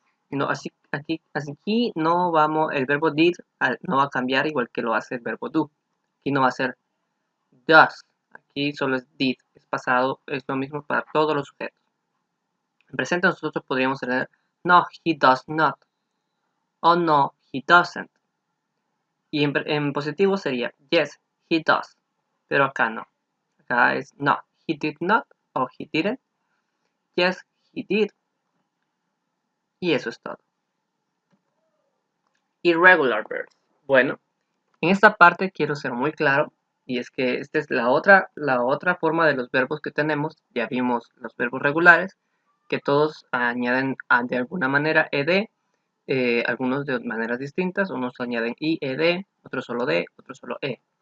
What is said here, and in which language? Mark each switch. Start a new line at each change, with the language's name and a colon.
Spanish: No, aquí no vamos, el verbo did no va a cambiar igual que lo hace el verbo do. Aquí no va a ser does, aquí solo es did, es pasado, es lo mismo para todos los sujetos. En presente nosotros podríamos tener
English: no, he does not, o no, he doesn't.
Spanish: Y en positivo sería
English: yes, he does,
Spanish: pero acá no. Acá es
English: no, he did not
Spanish: o
English: he didn't, yes, he did,
Spanish: y eso es todo.
English: Irregular verbs.
Spanish: Bueno, en esta parte quiero ser muy claro, y es que esta es la otra forma de los verbos que tenemos. Ya vimos los verbos regulares, que todos añaden de alguna manera ed, algunos de maneras distintas, unos añaden i, ed, otros solo d, otros solo e.